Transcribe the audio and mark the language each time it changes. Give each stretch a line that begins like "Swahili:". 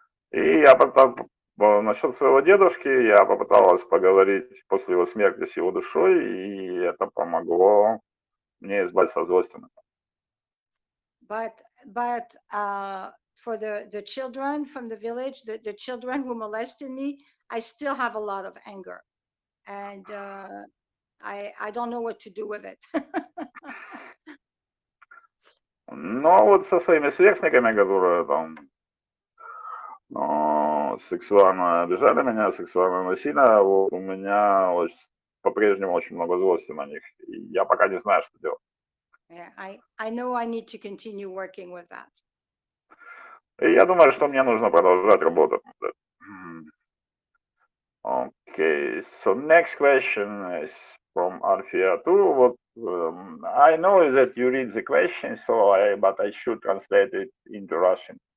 Russian: И я насчет своего дедушки, я попыталась поговорить после его смерти с его душой, и это помогло мне избавиться от злости.
English: But for the children from the village, the children who molested me, I still have a lot of anger, and I don't know what to do with it.
Russian: Но вот со своими сверстниками, которые там сексуально обижали меня, сексуально насилие, вот у меня по-прежнему очень много злости на них. И я пока не знаю, что делать.
English: Yeah, I know I need to continue working with that.
Russian: И я думаю, что мне нужно продолжать работать над этим.
English: Okay, so next question is from Alfia too. What I know that you read the question, but I should translate it into Russian.